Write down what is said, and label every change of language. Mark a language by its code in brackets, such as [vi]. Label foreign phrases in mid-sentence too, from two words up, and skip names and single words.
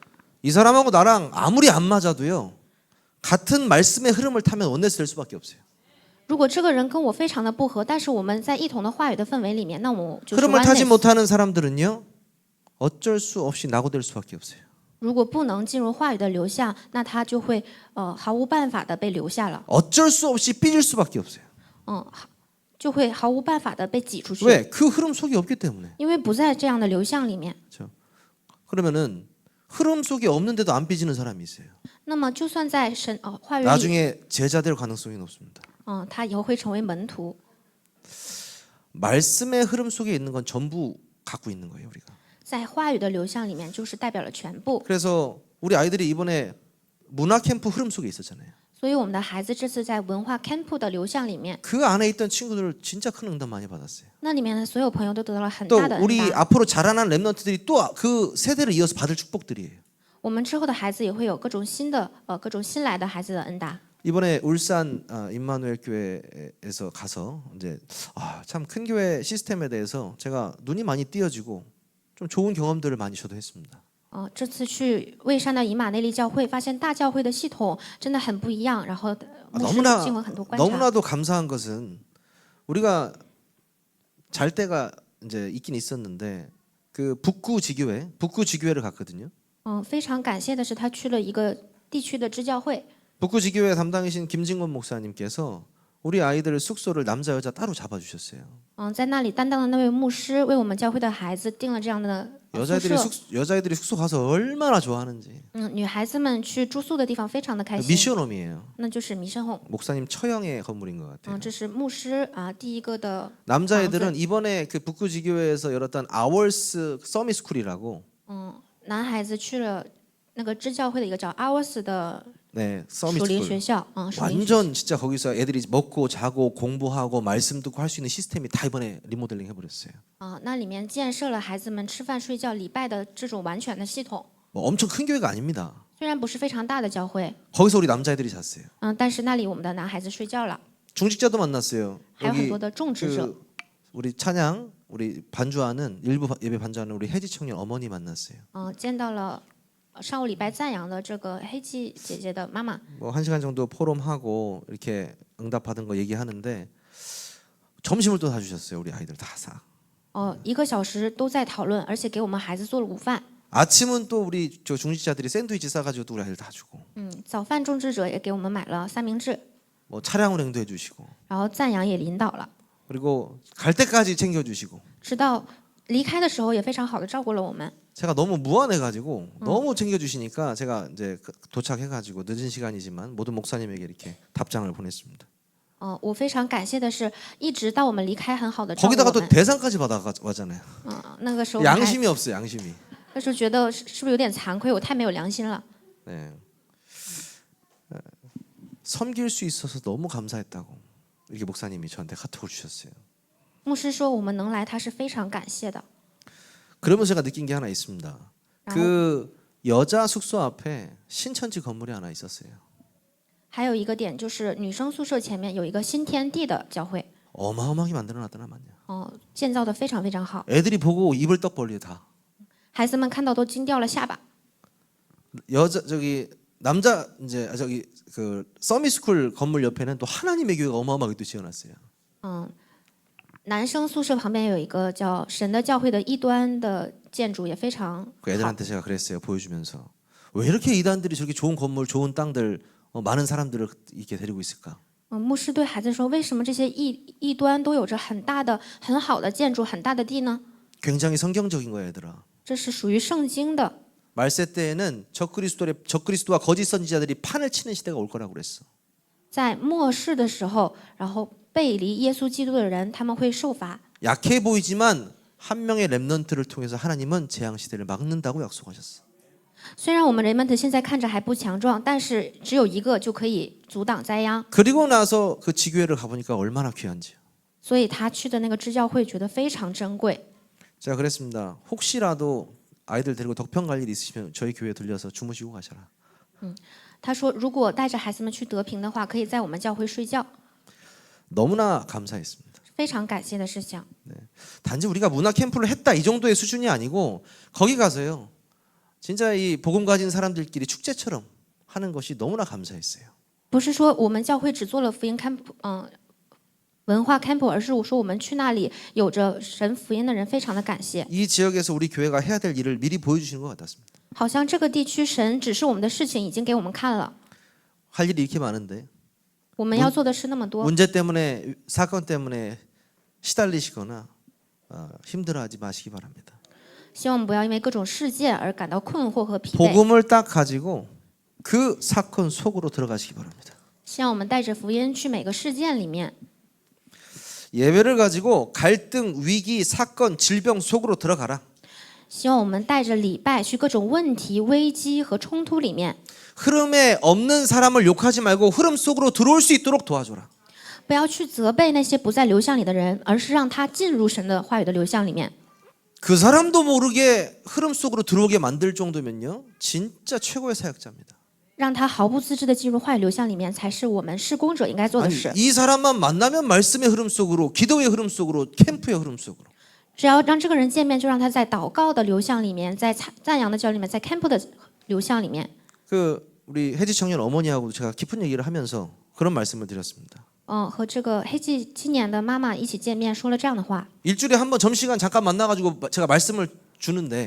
[ko] 이 사람하고 나랑 아무리 안 맞아도요. 같은 말씀의 흐름을 타면 원네스 될 수밖에 없어요. [zh] 如果这个人跟我非常的不合，但是我们在异同的话语的氛围里面，那我就是 [ko] 흐름을 타지 [zh] oneness。 [ko] 못하는 사람들은요. 어쩔 수 없이 낙오될 수밖에 없어요. [zh] 如果不能进入话语的流向，那他就会毫无办法的被留下了， [ko] 어쩔 수 없이 삐질 수밖에 없어요. [zh] 就会毫无办法的被挤出去， [ko] 왜? 그 흐름 속에 없기 때문에. [zh] 因为不在这样的流向里面。 [ko] 그러면은 흐름 속에 없는데도 안 삐지는 사람이 있어요. [zh] 那么就算在话语里， [ko] 나중에 제자 될 가능성이 높습니다. [zh] 他以后会成为门徒。 [ko] 말씀의 흐름 속에 있는 건 전부 갖고 있는 거예요, 우리가. [zh] 在话语的流向里面，就是代表了全部。 [ko] 그래서 우리 아이들이 이번에 문화 캠프 흐름 속에 있었잖아요. [zh] 所以我们的孩子这次在文化 camp 的流向里面， [ko] 그 안에 있던 친구들 진짜 큰 응답 많이 받았어요. [zh] 那里面的所有朋友都得到了很 [ko] 또 [zh] 大的恩 [ko] 우리 [zh] 答。 [ko] 앞으로 자라난 렘넌트들이 또 그 세대를 이어서 받을 축복들이에요. [zh] 我们之后的孩子也会有各种新的各种新来的孩子的恩答。 [ko] 이번에 울산 임마누엘 교회에서 가서 이제 참 큰 교회 시스템에 대해서 제가 눈이 많이 띄어지고 좀 좋은 경험들을 많이 저도 했습니다. [zh] 这次去蔚山的以马内利教会，发现大教会的系统真的很不一样，然后牧师经过很多观察。 [ko] 너무나도 감사한 것은 우리가 잘 때가 이제 있긴 있었는데 그 북구 지교회를 갔거든요. [zh] 非常感谢的是，他去了一个地区的支教会。 [ko] 북구 지교회 담당이신 김진권 목사님께서 우리 아이들 숙소를 남자 여자 따로 잡아주셨어요. [zh] 在那里担当的那位牧师为我们教会的孩子订了这样的宿舍。 [ko] 여자애들이 숙소 가서 얼마나 좋아하는지. [zh] 女孩子们去住宿的地方非常的开心。 [ko] 미션홈이에요. [zh] 那就是弥生红。 [ko] 목사님 처형의 건물인 것 같아요. [zh] 这是牧师第一个的。 [ko] 남자애들은 이번에 그 북구지교회에서 열었던 아월스 서밋스쿨이라고. [zh] 男孩子去了那个支教会的一个叫阿沃斯的 [ko] 네, [zh] 属灵学 [ko] 서밋스쿨. [zh] 校。属灵学校 [ko] 완전 진짜 거기서 애들이 먹고 자고 공부하고 말씀 듣고 할 수 있는 시스템이 다 이번에 리모델링 해버렸어요. [zh] 那里面建设了孩子们吃饭睡觉礼拜的这种完全的系统。 [ko] 뭐 엄청 큰 교회가 아닙니다. [zh] 虽然不是非常大的教会， [ko] 거기서 우리 남자애들이 잤어요. [zh] 但是那里我们的男孩子睡觉了。 [ko] 중직자도 만났어요. [zh] 还有很 [ko] 여기 [zh] 多的种植者。 [ko] 우리 찬양 우리 반주하는 일부 예배 반주하는 우리 혜지 청년 어머니 만났어요. [zh] 见到了上午礼拜赞扬的这个黑季姐姐的妈妈。 [ko] 뭐 1시간 정도 포럼하고 이렇게 응답 받은 거 얘기하는데 점심을 또 사주셨어요. 우리 아이들 다 사. [zh] 1 个小时都在讨论，而且给我们孩子做了午饭。 [ko] 아침은 또 우리 저 중직자들이 샌드위치 싸가지고 또 우리 아이들 다 주고. [zh] 早饭种植者也给我们买了三明治， [ko] 뭐 차량 운행도 해주시고. [zh] 然后赞扬也领导了， [ko] 그리고 갈 때까지 챙겨주시고. [zh] 直到离开的时候也非常好的照顾了我们。 [ko] 제가 너무 무안해가지고 너무 챙겨주시니까 제가 이제 도착해가지고 늦은 시간이지만 모든 목사님에게 이렇게 답장을 보냈습니다. [zh] 我非常感谢的是，一直到我们离开，很好的照顾 [ko] 거기다가 [zh] 我 [ko] 또 [zh] 们。 [ko] 대상까지 받아왔잖아요. [zh] 那个时候我还 [ko] 양심이 없어요, 양심이. [zh] 那时候觉得是不是有点惭愧？我太没有良心了。 [ko] 네. 섬길 수 있어서 너무 감사했다고 이렇게 목사님이 저한테 카톡을 주셨어요. [zh] 牧师说我们能来，他是非常感谢的。 [ko] 그러면서 제가 느낀 게 하나 있습니다. 그 여자 숙소 앞에 신천지 건물이 하나 있었어요. [zh] 还有一个点就是女生宿舍前面有一个新天地的教会， [ko] 어마어마하게 만들어놨더라만요. [zh] 建造的非常非常好， [ko] 애들이 보고 입을 떡 벌려 다. [zh] 孩子们看到都惊掉了下巴。 [ko] 여자 저기 남자 이제 저기 그 서밋스쿨 건물 옆에는 또 하나님의 교회가 어마어마하게 또 지어놨어요. [zh] 男生宿舍旁边有一个叫神的教会的异端的建筑，也非常 [ko] 그 [zh] 好。 [ko] 애들한테 제가 그랬어요. 보여주면서 왜 이렇게 이단들이 저렇게 좋은 건물, 좋은 땅들, 많은 사람들을 이렇게 데리고 있을까? [zh] 牧师对孩子说：“为什么这些异端都有着很大的、很好的建筑、很大的地呢？ [ko] 굉장히 성경적인 거야, 얘들아. [zh] 这是属于圣经的。 [ko] 말세 때에는 적그리스도와 거짓 선지자들이 판을 치는 시대가 올 거라고 그랬어. [zh] 在末世的时候，然后背离耶稣基督的人，他们会受罚。 [ko] 약해 보이지만 한 명의 렘넌트를 통해서 하나님은 재앙 시대를 막는다고 약속하셨어. [zh] 虽然我们人们现在看着还不强壮，但是只有一个就可以阻挡灾殃。 [ko] 그리고 나서 그 지교회를 가보니까 얼마나 귀한지. [zh] 所以他去的那个支教会觉得非常珍贵。 [ko] 제가 그랬습니다. 혹시라도 아이들 데리고 덕평 갈 일 있으시면 저희 교회 들려서 주무시고 가셔라. [zh] 他说，如果带着孩子们去德平的话，可以在我们教会睡觉。 [ko] 너무나 감사했습니다. [zh] 非常感谢的事情。 [ko] 단지 우리가 문화 캠프를 했다 이 정도의 수준이 아니고 거기 가서요. 진짜 이 복음 가진 사람들끼리 축제처럼 하는 것이 너무나 감사했어요. [zh] 不是说我们教会只做了福音camp，文化 camp， 而是我说我们去那里有着神福音的人非常的感谢。 [ko] 이 지역에서 우리 교회가 해야 될 일을 미리 보여주시는 것 같았습니다. [zh] 好像这个地区神指示我们的事情已经给我们看了， [ko] 할 일이 이렇게 많은데 [zh] 我们要做的事那么多。 [ko] 문제 때문에 사건 때문에 시달리시거나 힘들어하지 마시기 바랍니다. [zh] 希望我们不要因为各种事件而感到困惑和疲惫。 [ko] 복음을 딱 가지고 그 사건 속으로 들어가시기 바랍니다. [zh] 希望我们带着福音去每个事件里面。 [ko] 예배를 가지고 갈등, 위기, 사건, 질병 속으로 들어가라. [zh] 希望我们带着礼拜去各种问题、危机和冲突里面， [ko] 흐름에 없는 사람을 욕하지 말고 흐름 속으로 들어올 수 있도록 도와줘라. [zh] 不要去责备那些不在流向里的人，而是让他进入神的话语的流向里面。 [ko] 그 사람도 모르게 흐름 속으로 들어오게 만들 정도면요, 진짜 최고의 사역자입니다. [zh] 让他毫不自知的进入话语流向里面，才是我们事工者应该做的 [ko] 아니, [zh] 事。 [ko] 이 사람만 만나면 말씀의 흐름 속으로, 기도의 흐름 속으로, 캠프의 흐름 속으로. [zh] 只要让这个人见面，就让他在祷告的流向里面，在赞扬的教里面，在 camp 的流向里面。 [ko] 그 우리 혜지 청년 어머니하고 제가 깊은 얘기를 하면서 그런 말씀을 드렸습니다. [zh] 和这个黑季青年的妈妈一起见面，说了这样的话。 [ko] 일주일에 한 번 점심시간 잠깐 만나가지고 제가 말씀을 주는데